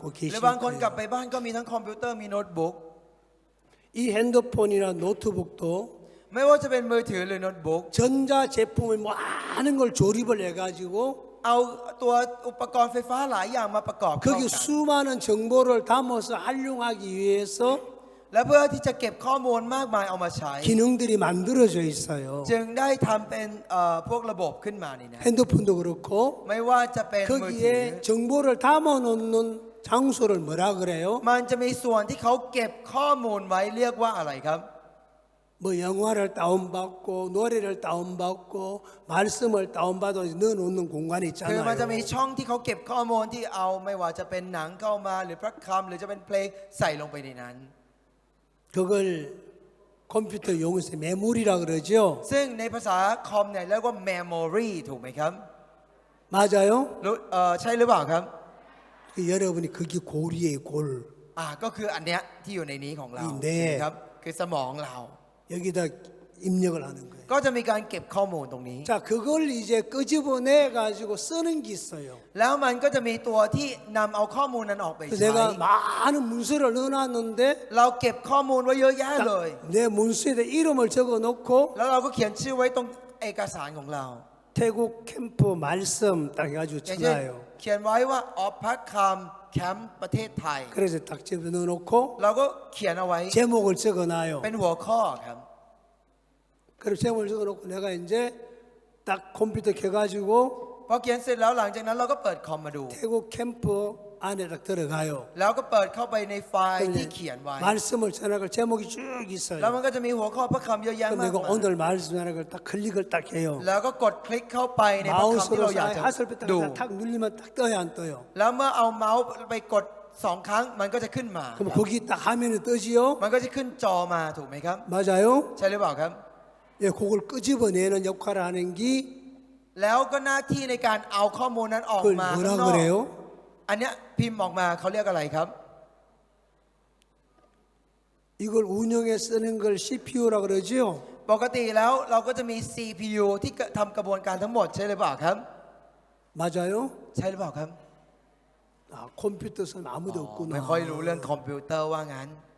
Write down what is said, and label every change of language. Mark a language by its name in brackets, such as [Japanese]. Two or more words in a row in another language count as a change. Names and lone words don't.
[Thai] หรือ [Korean] 계실 [Thai] บางคนกลับ [Korean] 거예요. [Thai] ไปบ้านก็มีทั้งคอมพิวเตอร์มีโน้ตบุ๊ก [Korean] 이 핸드폰이나 노트북도 [Thai] ไม่ว่าจะเป็นมือถือหรือโน้ตบุ๊ก [Korean] 전자 제품을 많은 걸 조립을 해가지고 [Thai] เอาตัวอุปกรณ์ไฟฟ้าหลายอย่างมาประกอบเข้า [Korean] 거기 [Thai] กัน [Korean] 수많은 정보를 담아서 활용하기 위해서 [Thai] และเพื่อที่จะเก็บข้อมูลมากมายเอามาใช้ [Korean] 기능들이 만들어져 있어요. [Thai] จึงได้ทำเป็นพวกระบบขึ้นมานี่นะ [Korean] 핸드폰도 그렇고 [Thai] ไม่ว่าจะเป็นมือถือ [Korean] 거기에 정보를 담아놓는 장소를 뭐라 그래요? [Thai] มันจะมีส่วนที่เขาเก็บข้อมูลไว้เรียกว่าอะไรครับ [Korean] 뭐 영화를 다운받고 노래를 다운받고 말씀을 다운받아 넣어놓는 공간이 [Thai] คือมันจะมี [Korean] 있잖아요. [Thai] ช่องที่เขาเก็บข้อมูลที่เอาไม่ว่าจะเป็นหนังเข้ามาหรือพระคำหรือจะเป็นเพลงใส่ลงไปในนั้น [Korean] 그걸 컴퓨터 용어에서 메모리라 그러죠. [Thai] ซึ่งในภาษาคอมเนี่ยเรียกว่า memory ถูกไหมครับ [Korean] 맞아요? [Thai] รู้ใช่หรือเปล่าครับ [Korean] 그 여러분이 그게 골이에요, 골. [Thai] ก็คืออันเนี้ยที่อยู่ในนี้ของเรา นี่ ครับคือสมองเรา [Korean] 여기다 입력을 하는 거예요. [Thai] ก็จะมีการเก็บข้อมูลตรงนี้ [Korean] 자, 그걸 이제 끄집어내 가지고 쓰는 게 있어요. [Thai] แล้วมันก็จะมีตัวที่นำเอาข้อมูลนั้นออกไป [Korean] 그래서 [Thai] ใช้ [Korean] 내가 많은 문서를 넣어놨는데 [Thai] เราเก็บข้อมูลไว้เยอะแยะเลย [Korean] 내 문서에다 이름을 적어놓고 [Thai] แล้วเราก็เขียนชื่อไว้ตรงเอกสารของเรา [Korean] 태국 캠프 말씀 딱 해가지고 [Thai] อย่างเช่น [Korean] 전화요. [Thai] เขียนไว้ว่าออฟพักคำแคมป์ประเทศไทย [Korean] 그래서 딱 집에 넣어놓고 [Thai] เราก็เขียนเอาไว้ [Korean] 제목을 적어놔요. [Thai] เป็นหัวข้อครับ [Korean] 그리고 제목을 적어놓고 내가 이제 딱 컴퓨터 켜가지고 [Thai] พอเขียนเสร็จแล้วหลังจากนั้นเราก็เปิดคอมมาดู [Korean] 태국 캠프 안에 딱 들어가요. [Thai] แล้วก็เปิดเข้าไปในไฟล์ [Korean] 그럼 [Thai] ที่ [Korean] 이제 [Thai] เขียนไว้ [Korean] 말씀을 전할 제목이 쭉 [Thai] แล้ว [Korean] 있어요. [Thai] มันก็จะมีหัวข้อพระคำเยอะแยะ [Korean] 그럼 [Thai] มาก [Korean] 내가 [Thai] มาย [Korean] 오늘 말씀 전할 걸 딱 클릭을 딱 해요. [Thai] แล้วก็กดคลิกเข้าไปในพระคำที่ [Korean] 마우스로 [Thai] เราอยากจะ [Korean] 하설표 [Thai] ดู [Korean] 딱 누르면 딱 떠요 안 떠요? [Thai] แล้วเมื่อเอาเมาส์ไปกด2 ครั้งมันก็จะขึ้นมา [Korean] 그럼 거기 딱 화면에 뜨지요? [Thai] มันก็จะขึ้นจอมาถูกไหมครับ [Korean] 맞아요? [Thai] ใช่หรือเปล่าครับ [Korean] 예, 그걸 끄집어내는 역할을 하는 게 [Thai] แล้วก็หน้าที่ในการเอาข้อมูลนั้นออก [Korean] 그걸 [Thai] มาข้าง [Korean] 뭐라 [Thai] นอก [Korean] 그래요? [Thai] อันเนี้ยพิมพ์ออกมาเขาเรียกอะไรครับ [Korean] 이걸 운영에 쓰는 걸 CPU라 그러지요? [Thai] ปกติแล้วเราก็จะมี CPU ที่ทำกระบวนการทั้งหมดใช่หรือเปล่าครับ [Korean] 맞아요? [Thai] ใช่หรือเปล่าครับ [Korean] 아, 컴퓨터 선 아무도 [Thai] ไม่ [Korean] 없구나. [Thai] ค่อยรู้เรื่องคอมพิวเตอร์ว่างั้น